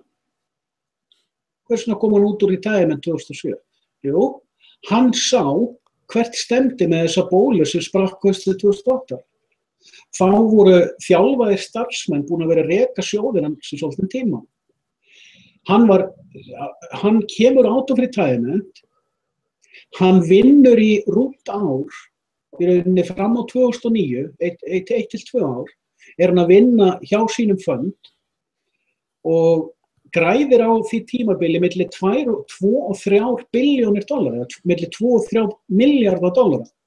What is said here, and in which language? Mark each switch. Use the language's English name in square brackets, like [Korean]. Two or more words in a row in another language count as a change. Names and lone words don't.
[Icelandic] Hvers vegna kom hann út úr retirement 2007? Jú, hann sá hvert stemdi með þessa bólu sem sprakk haustið 2008. Þá voru þjálfaðir starfsmenn búin að vera að reka sjóðina sem svolítinn tíma. Hann kemur [English] out of retirement, [Icelandic] hann vinnur í rúmt ár, í rauninni fram á 2009, 1 til 2 ár, hann að vinna hjá sínum fund og græðir á því tímabili milli 2 og 3 billjónir dollara, milli 2 og 3 milljarða dollara.